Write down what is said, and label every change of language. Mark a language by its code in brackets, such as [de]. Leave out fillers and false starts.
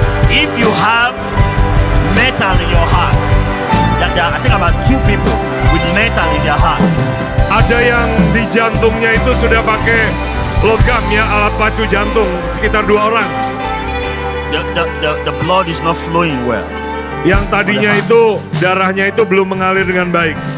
[en] if you have metal in your heart, I think about 2 people with metal in their heart. [id] ada yang di jantungnya itu sudah pakai logam ya, alat pacu jantung, sekitar 2 orang. [en] The blood is not flowing well. [id] Yang tadinya itu darahnya itu belum mengalir dengan baik.